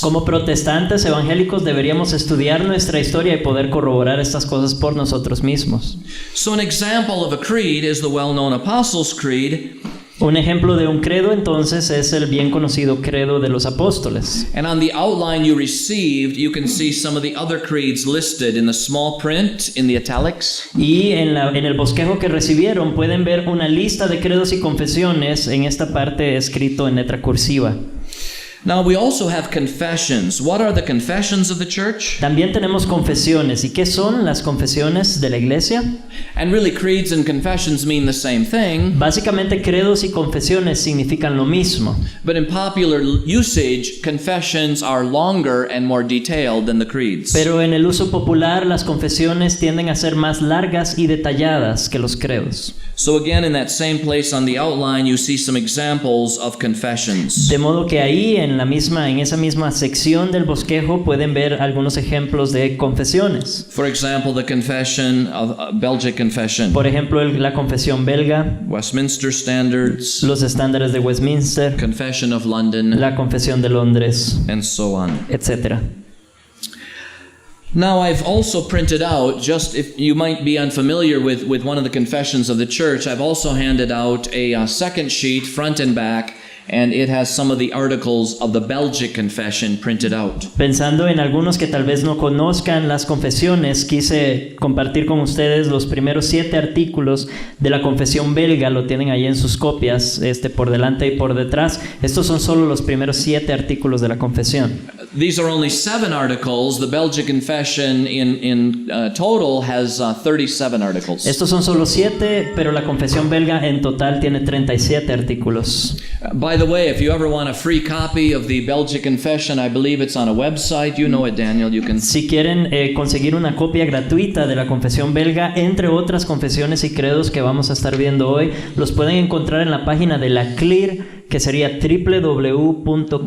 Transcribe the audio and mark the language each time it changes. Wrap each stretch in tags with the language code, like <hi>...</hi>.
<es>Como protestantes evangélicos deberíamos estudiar nuestra historia y poder corroborar estas cosas por nosotros mismos.</es> <en>So an example of a creed is the well-known Apostles' Creed.</en> <es>Un ejemplo de un credo entonces es el bien conocido credo de los apóstoles.</es> <en>And on the outline you received, you can see some of the other creeds listed in the small print, in the italics.</en> <es>Y en el bosquejo que recibieron pueden ver una lista de credos y confesiones en esta parte escrito en letra cursiva.</es> <en>Now we also have confessions. What are the confessions of the church?</en> <es>También tenemos confesiones. ¿Y qué son las confesiones de la iglesia?</es> <en>And really creeds and confessions mean the same thing.</en> <es>Básicamente credos y confesiones significan lo mismo.</es> <en>But in popular usage, confessions are longer and more detailed than the creeds.</en> <es>Pero en el uso popular las confesiones tienden a ser más largas y detalladas que los credos.</es> <en>So again, in that same place on the outline, you see some examples of confessions.</en> <es>De modo que ahí en esa misma sección del bosquejo pueden ver algunos ejemplos de confesiones.</es> <en>For example, the confession of Belgic Confession.</en> <es>Por ejemplo, la confesión belga,</es> <en>Westminster Standards,</en> <es>los estándares de Westminster,</es> <en>Confession of London,</en> <es>la confesión de Londres,</es> <en>and so on,</en> <es>etc.</es> <en>Now, I've also printed out, just if you might be unfamiliar with one of the confessions of the church, I've also handed out a second sheet, front and back, and it has some of the articles of the Belgic Confession printed out.</en> <es>Pensando en algunos que tal vez no conozcan las confesiones, quise compartir con ustedes los primeros 7 artículos de la confesión belga. Lo tienen ahí en sus copias, por delante y por detrás. Estos son solo los primeros 7 artículos de la confesión.</es> <en>These are only 7 articles. The Belgic Confession in total has 37 articles.</en> <es>Estos son solo 7, pero la confesión belga en total tiene 37 artículos.</es> <en>By the way, if you ever want a free copy of the Belgic Confession, I believe it's on a website. You know it, Daniel. You can.</en> <es>Si quieren conseguir una copia gratuita de la confesión belga, entre otras confesiones y credos que vamos a estar viendo hoy, los pueden encontrar en la página de la CLIR, que sería www.clear.net.</es>